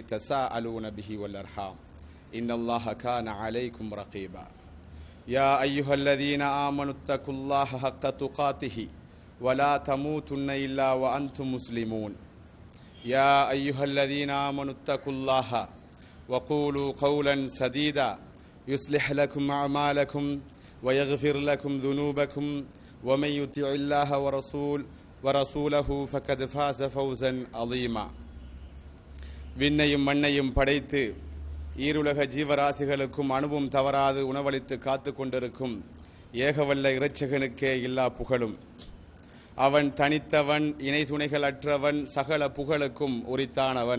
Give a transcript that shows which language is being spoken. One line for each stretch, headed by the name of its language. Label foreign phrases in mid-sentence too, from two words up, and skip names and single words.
Arabic: تساءلون به والأرحام إن الله كان عليكم رقيبا يا أيها الذين آمنوا اتقوا الله حق تقاته ولا تموتن إلا وأنتم مسلمون يا أيها الذين آمنوا اتقوا الله وقولوا قولا سديدا يصلح لكم أعمالكم ويغفر لكم ذنوبكم ومن يطع الله ورسوله فقد فاز فوزا عظيما
Tamil: விண்ணையும் மண்ணையும் படைத்து ஈருலக ஜீவராசிகளுக்கும் அணுவும் தவறாது உணவளித்து காத்து கொண்டிருக்கும் ஏகவல்ல இரட்சகனுக்கே எல்லா புகழும். அவன் தனித்தவன், இணை துணைகள் அற்றவன், சகல புகழுக்கும் உரித்தானவன்.